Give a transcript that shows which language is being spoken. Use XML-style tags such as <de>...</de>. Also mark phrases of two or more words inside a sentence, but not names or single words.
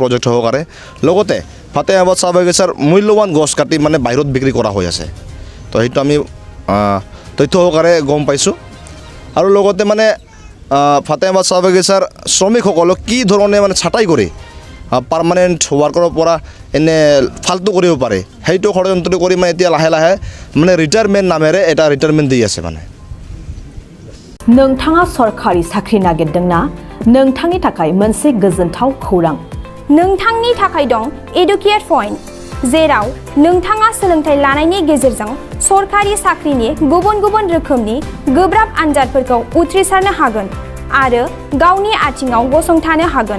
<as>প্ৰজেক্ট সহকাৰে লগতে ফাতেমাবাদ চাহ বাগিচাৰ মূল্যৱান গছ কাটি মানে বাহিৰত বিক্ৰী কৰা হৈ আছে তো সেইটো আমি তথ্য সহকাৰে গম পাইছোঁ আৰু লগতে মানে ফাতেমাবাদ চাহ বাগিচাৰ শ্ৰমিকসকলক কি ধৰণে মানে ছাঁটাই কৰি পাৰ্মানেণ্ট ৱাৰ্কাৰৰ পৰা এনে ফাল্টু কৰিব পাৰে সেইটো ষড়যন্ত্ৰ কৰি মানে এতিয়া লাহে লাহে মানে ৰিটায়াৰমেণ্ট নামেৰে এটা ৰিটায়াৰমেণ্ট দি আছে মানে</as> <brx>नोंथाङा सरखारि साख्रि नागिरदोंना नोंथांनि थाखाय मोनसे गोजोनथाव खौरां नोंथांनि थाखाय दं एडुकेट पइन्ट जेराव नोंथाङा सोलोंथाइ लानायनि गेजेरजों सरखारि साख्रिनि गुबुन गुबुन रोखोमनि गोब्राब आनजादफोरखौ उथ्रिसारनो हागोन आरो गावनि आथिङाव गसंथानो हागोन</brx>